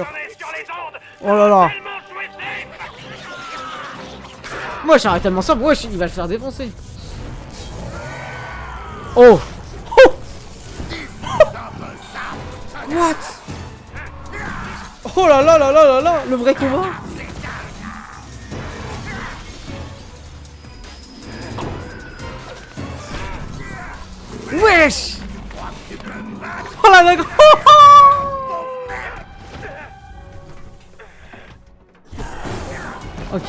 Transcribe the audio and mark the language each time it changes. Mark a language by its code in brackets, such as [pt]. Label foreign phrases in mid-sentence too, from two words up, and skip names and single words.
[fr] Oh là là. Moi j'arrête tellement simple, wesh, il va le faire défoncer. Oh. Oh. What? Oh là là là là là là, le vrai combat. Wesh. Oh là là. Ok.